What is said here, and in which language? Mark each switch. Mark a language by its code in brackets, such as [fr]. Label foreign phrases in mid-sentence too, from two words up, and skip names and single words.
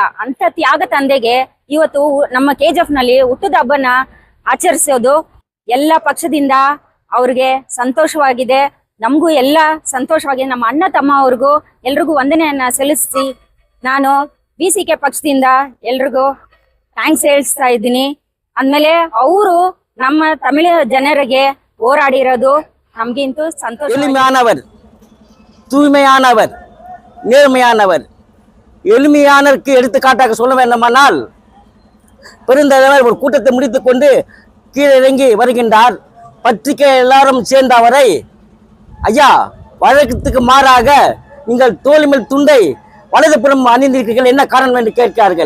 [kn] ಅಂತ ತ್ಯಾಗ ತಂದೆಗೆ ಇವತ್ತು ನಮ್ಮ KGF ನಲ್ಲಿ ಹುಟ್ಟದ ಹಬ್ಬನ ಆಚರಿಸೋದು ಎಲ್ಲ ಪಕ್ಷದಿಂದ ಅವ್ರಿಗೆ ಸಂತೋಷವಾಗಿದೆ, ನಮಗೂ ಎಲ್ಲ ಸಂತೋಷವಾಗಿದೆ. ನಮ್ಮ ಅಣ್ಣ ತಮ್ಮ ಅವ್ರಿಗೂ ಎಲ್ರಿಗೂ ವಂದನೆಯನ್ನ ಸಲ್ಲಿಸಿ ನಾನು BCK ಪಕ್ಷದಿಂದ ಎಲ್ರಿಗೂ ಥ್ಯಾಂಕ್ಸ್ ಹೇಳ್ತಾ ಇದ್ದೀನಿ. ಅಂದ್ಮೇಲೆ ಅವರು ನಮ್ಮ ತಮಿಳು ಜನರಿಗೆ ಹೋರಾಡಿರೋದು ನಮ್ಗಿಂತೂ ಸಂತೋಷ. [ta] எளிமையானவர், தூய்மையானவர், நேர்மையானவர். எளிமையானருக்கு எடுத்துக்காட்டாக சொல்ல வேண்டுமானால், பெருந்தலைவர் ஒரு கூட்டத்தை முடித்துக் கொண்டு கீழே இறங்கி வருகின்றார். பத்திரிகை எல்லாரும் சேர்ந்த அவரை, ஐயா வழக்கத்துக்கு மாறாக நீங்கள் தோல்மேல் துண்டை வலதுபுறம் அணிந்திருக்கிறீர்கள், என்ன காரணம் என்று கேட்கிறார்கள்.